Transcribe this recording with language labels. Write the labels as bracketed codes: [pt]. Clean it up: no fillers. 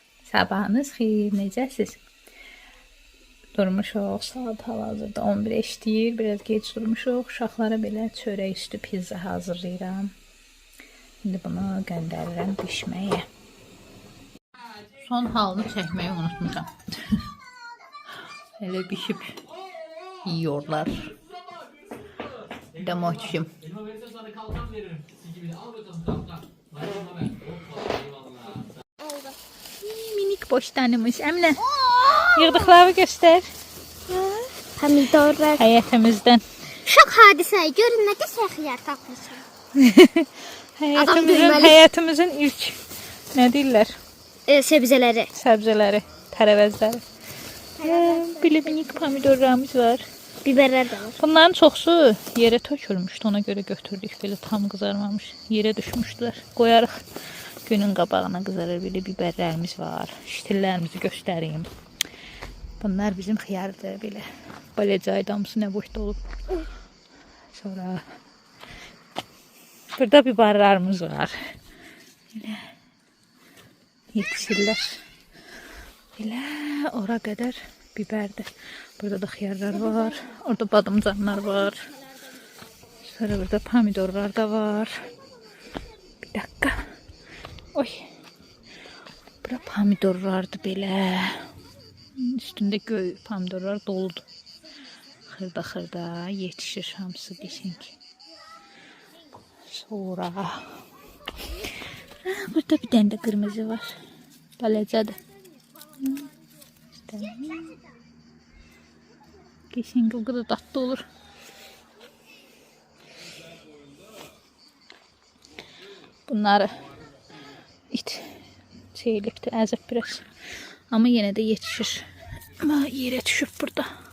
[az] Sabahınız xeyir, necəsiz? Durmuşuq, saat hal-hazırda 11 işləyir, biraz geç durmuşuq. Uşaqlara belə çörək üstü pizza hazırlayıram. İndi bunu göndərirəm bişməyə. Son halını çəkməyi unutmuşam. Elə bişib yiyorlar. Demoçum. Minik boşdanımız. Emine. Yığdıqları göster. Pomidorlar. Həyətimizdən. Şok hadisəyi görün nə qəşəng xiyar tapmışam. Həyətimizin ilk nə deyirlər? Sebzeləri. Səbzələri, tərəvəzləri. Belə minik pomidorlarımız var. Biberlər də var. Bunların çoxsu yerə tökülmüşdü, ona görə götürdük. Belə tam qızarmamış, yerə düşmüşdülər. Qoyarıq günün qabağına qızarır. Belə biberlərimiz var. Şitillərimizi göstəreyim. Bunlar bizim xiyardır belə. Balacay damısı nə boşda olub. Sonra burada biberlərimiz var. Belə yetişirlər. Belə ora qədər biberdir. Burada da xiyarlar var. Orada badımcanlar var. Sonra burada pomidorlar da var. [tr] Bir dakika. [az] Oy. Bura pomidorlardı belə. Üstündə göy pomidorlar doludur. Xırda yetişir hamısı qəşəng. Sonra burada bir dənə də qırmızı var. Balacadır. Qəşəng o qədər tatlı olur. Bunları it çeylibdir, əzib biraz. [tr] Ama yine de yetişir. Ama yere düşüp burada.